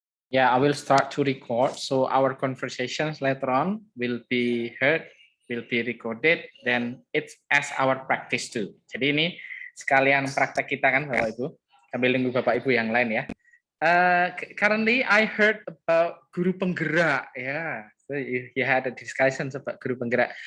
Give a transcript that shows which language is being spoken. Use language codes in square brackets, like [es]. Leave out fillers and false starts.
[en] Yeah, I will start to record. So our conversations later on will be heard, will be recorded, then it's as our practice too. [id] Jadi ini sekalian praktek kita kan Bapak Ibu, sambil nunggu Bapak Ibu yang lain ya. [en] Currently I heard about guru penggerak. Yeah, so you had a discussion about guru penggerak.